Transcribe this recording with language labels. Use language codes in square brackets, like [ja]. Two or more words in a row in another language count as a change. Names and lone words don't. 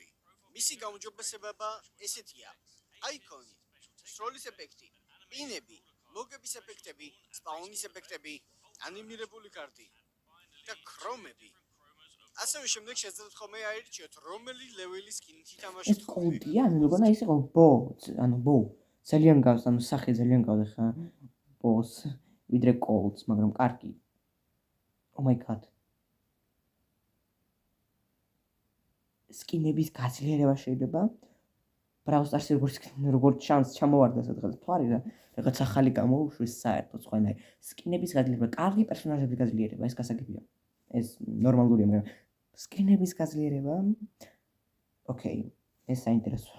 [ka] მისი გაუმჯობესება ესეთია: აიკონი, სროლის ეფექტი, პინები, მოგების ეფექტები, სპაუნის ეფექტები, ანიმირებული კარტი და ქრომები. ასევე შემდეგ შეძლოთ ხოლმე აირჩიოთ, რომელი ლეველის სკინით თამაშობთ. ეს კოლტია, ანუ მეგონა ის იყო ბო, ანუ ბო. ძალიან გავს, ანუ სახე ძალიან გავდა ხა ბოს, ვიდრე კოლტს, მაგრამ კარგი. [en] Oh my god. [ka] სკინების გაძლიერება შეიძლება Brawl Stars-ში როგორც შანსი ჩამოვარდა სადღაც თვარი და რაღაც ახალი გამოუშვეს საერთოდ სხვანაირ სკინების გაძლიერება, კარგი პერსონაჟების გაძლიერება, ეს გასაგებია. ეს ნორმალურია, მაგრამ სკინების გაძლიერება ოკეი, ეს საინტერესოა.